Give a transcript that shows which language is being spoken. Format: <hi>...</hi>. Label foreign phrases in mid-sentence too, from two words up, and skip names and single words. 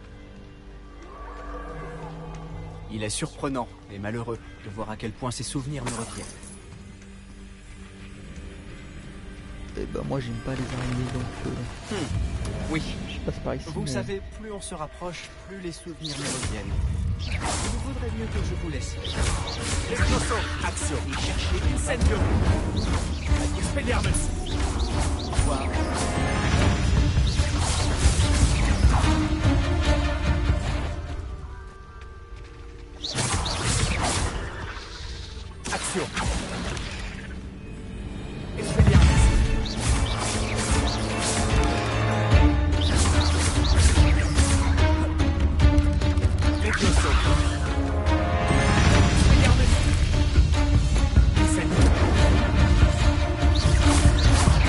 <fr>Il est surprenant et malheureux de voir à quel point ces souvenirs me retiennent. Et bah moi j'aime pas les araignées donc Oui, je passe par ici. vous mais- savez, plus on se rapproche, plus les souvenirs me reviennent. Il vaudrait mieux que je vous laisse. Exploso! Action! Incendio! Expelliarmus! Au revoir. Action! Expelliarmus! Exploso! Expelliarmus! Incendio!</fr>